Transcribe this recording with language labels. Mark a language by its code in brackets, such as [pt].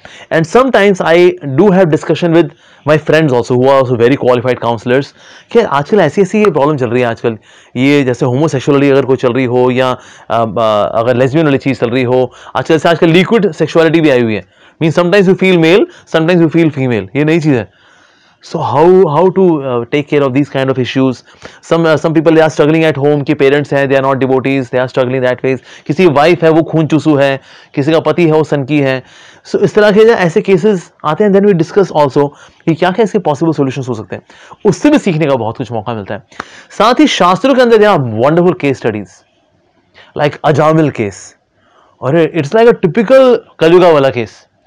[en] And sometimes I do have discussion with my friends also who are also very qualified counselors [hi] कि आजकल ऐसी ये problem चल रही है आजकल, ये जैसे होमोसेक्सुअलिटी अगर कोई चल रही हो या अगर लेस्बियन वाली चीज़ चल रही हो आजकल लिक्विड सेक्सुअलिटी भी आई हुई है, [en] mean sometimes you feel male sometimes you feel female, [hi] ये नई चीज़ है। [en] So how to take care of these kind of issues? Some people they are struggling at home [hi] कि parents हैं [en] they are not devotees, they are struggling that ways. [hi] किसी wife है वो खून चूसू है, किसी का पति है वो सनकी है। So इस तरह के ऐसे केसेस आते हैं, [en] then we discuss also [hi] कि क्या क्या इसके [en] possible solutions [hi] हो सकते हैं, उससे भी सीखने का बहुत कुछ मौका मिलता है। साथ ही शास्त्रों के अंदर [en] there are wonderful case studies like [hi] Ajamil case, और [en] it's like a typical [hi] Kalyuga वाला केस।